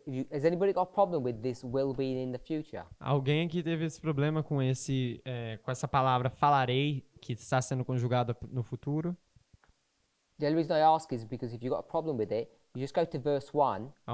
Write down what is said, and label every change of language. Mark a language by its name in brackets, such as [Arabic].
[English] Has anybody got a problem with this will be in the future? [Portuguese] Alguém aqui teve esse problema com com essa palavra falarei, que está sendo conjugada no futuro? [English] The only reason I ask is because if you've got a problem with it, you just go to verse 1.